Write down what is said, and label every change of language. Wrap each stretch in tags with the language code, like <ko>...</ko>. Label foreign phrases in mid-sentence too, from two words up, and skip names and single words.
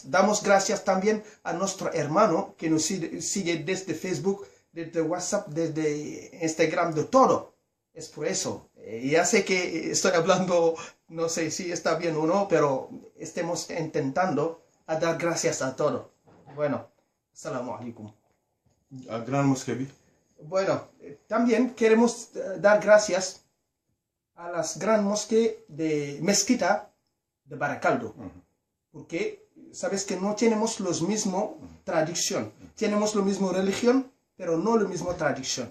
<es>Damos gracias también a nuestro hermano que nos sigue desde Facebook, desde WhatsApp, desde Instagram, de todo. Es por eso. Ya sé que estoy hablando, no sé si está bien o no, pero estemos intentando a dar gracias a todo. Bueno,</es> <ar>السلام عليكم.</ar> <wo>A Gran Mosquée bi.</wo> <es>Bueno, también queremos dar gracias a las Gran Mosquées de Mezquita de Baracaldo, porque sabes que no tenemos los mismos tradición, tenemos la misma religión, pero no la misma tradición.</es>